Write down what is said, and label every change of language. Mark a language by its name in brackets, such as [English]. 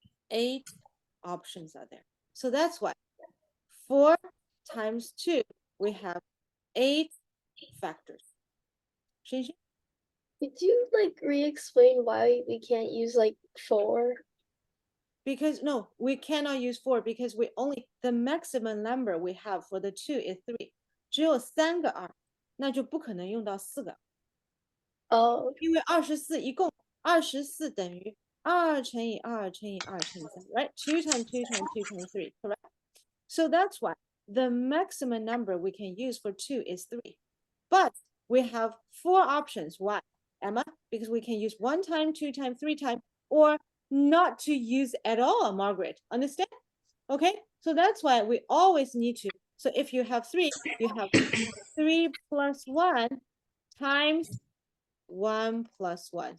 [English] 8 options are there. So that's why 4 times 2, we have 8 factors. Xinxin? Could you like re-explain why we can't use like 4? Because no, we cannot use 4 because the maximum number we have for the 2 is 3. [Chinese] 只有3个2，那就不可能用到4个。 Oh, 因为24一共24等于2乘以2乘以2乘以3 [English] right? 2 times 2 times 2 times 3, correct? So that's why the maximum number we can use for 2 is 3. But we have 4 options. Why, Emma? Because we can use 1 time, 2 time, 3 time, or not to use at all, Margaret. Understand? Okay, so that's why we always need to. So if you have 3, you have 3 plus 1 times 1 plus 1.